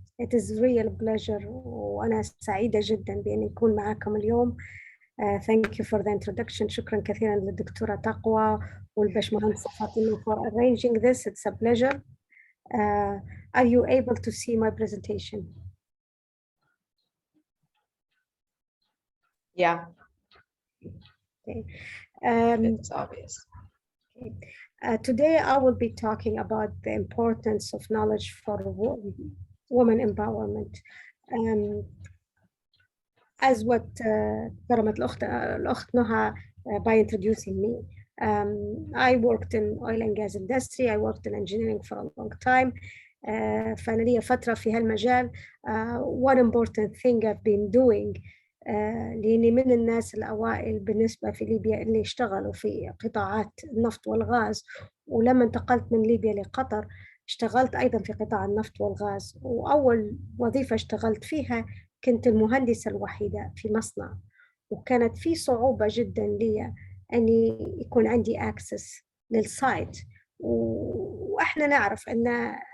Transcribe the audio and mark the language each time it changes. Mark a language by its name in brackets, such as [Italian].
[English] It is real pleasure [Arabic] وأنا سعيدة جدا بأن أكون معكم اليوم. [English] Thank you for the introduction. [Arabic] شكرا كثيرا للدكتورة تقوى والباشمهندسة فاطمة [English] for arranging this. It's a pleasure. Are you able to see my presentation? Yeah. Okay. It's obvious. Okay. Today I will be talking about the importance of knowledge for women empowerment. As what [Arabic] كرمت الأخت نهى [English] by introducing me. I worked in oil and gas industry. I worked in engineering for a long time. [Arabic] فأنا لي فترة في هالمجال. [English] One important thing I've been doing [Arabic] لأني من الناس الأوائل بالنسبة في ليبيا اللي اشتغلوا في قطاعات النفط والغاز، ولما انتقلت من ليبيا لقطر اشتغلت أيضا في قطاع النفط والغاز، وأول وظيفة اشتغلت فيها كنت المهندسة الوحيدة في مصنع، وكانت في صعوبة جدا لي أني يكون عندي access للسايت، وإحنا نعرف أن